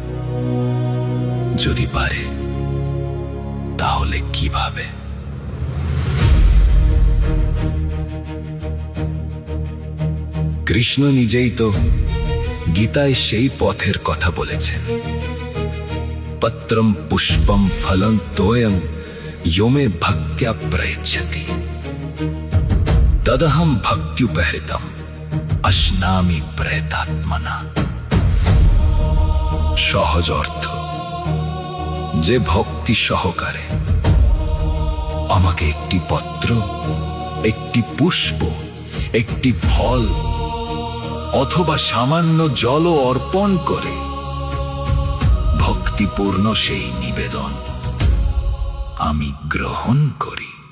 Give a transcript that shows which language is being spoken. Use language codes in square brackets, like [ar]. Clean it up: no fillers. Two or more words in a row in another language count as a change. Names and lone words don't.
[bn] যদি পারে, তাহলে কিভাবে? কৃষ্ণ নিজেই তো গীতায় সেই পথের কথা বলেছেন। [sa] পত্রম পুষ্পম ফলম তোয়ং यो मे भक्त्या प्रयच्छति तदहं भक्त्युपहृतम् अश्नामि प्रयतात्मना। [bn] সহজ অর্থ, যে ভক্তি সহকারে আমাকে একটি পত্র, একটি পুষ্প, একটি ফল অথবা সামান্য জলও অর্পণ করে, ভক্তিপূর্ণ সেই নিবেদন আমি গ্রহণ করি।